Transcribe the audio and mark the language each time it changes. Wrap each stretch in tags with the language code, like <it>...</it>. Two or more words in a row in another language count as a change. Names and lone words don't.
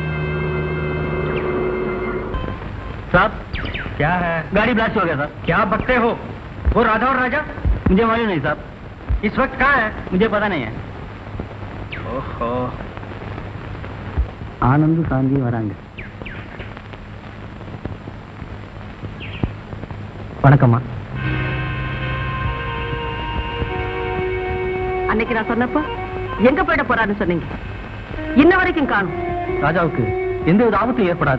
<hi>साहब क्या है? गाड़ी ब्लास्ट हो गया सर. क्या बकते हो? वो राधा और राजा मुझे मालूम नहीं साहब. इस वक्त कहाँ है? मुझे पता नहीं है. ओहो,</hi> <ta>आनंद गांधी வராங்க. வணக்கம்மா. அன்னைக்கு நான் சொன்னப்போ எங்க போயிட போறாருன்னு சொன்னீங்க. இன்ன வரைக்கும் காணும். ராஜாவுக்கு எந்த வித ஆபத்தும் ஏற்படாது.</ta>